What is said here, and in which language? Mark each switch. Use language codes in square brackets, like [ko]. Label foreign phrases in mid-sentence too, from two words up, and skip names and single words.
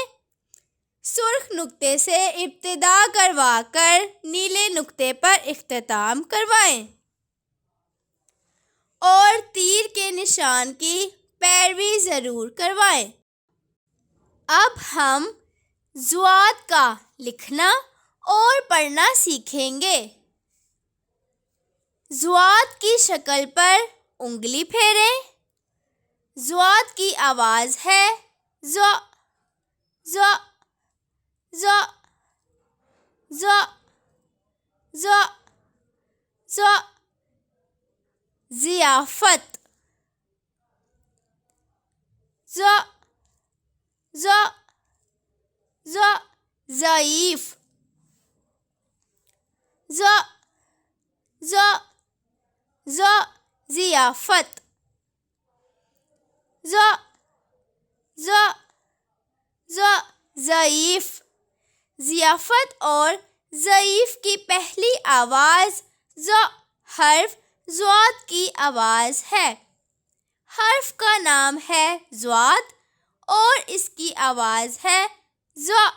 [ur] سرخ نقطے سے ابتدا کروا کر نیلے نقطے پر اختتام کروائیں اور تیر کے نشان کی پیروی ضرور کروائیں۔ اب ہم ضاد کا لکھنا اور پڑھنا سیکھیں گے۔ ضاد کی شکل پر انگلی پھیریں۔ ضاد کی آواز ہے ض، ض، ض، ض، ض، ض۔ ضیافت، ض، ض، ض، ضعیف، ض، ض، ض، ضیافت، ض، ض، ض، ضعیف۔ ضیافت اور ضعیف کی پہلی آواز ض حرف ضاد کی آواز ہے۔ حرف کا نام ہے ضاد اور اس کی آواز ہے ض۔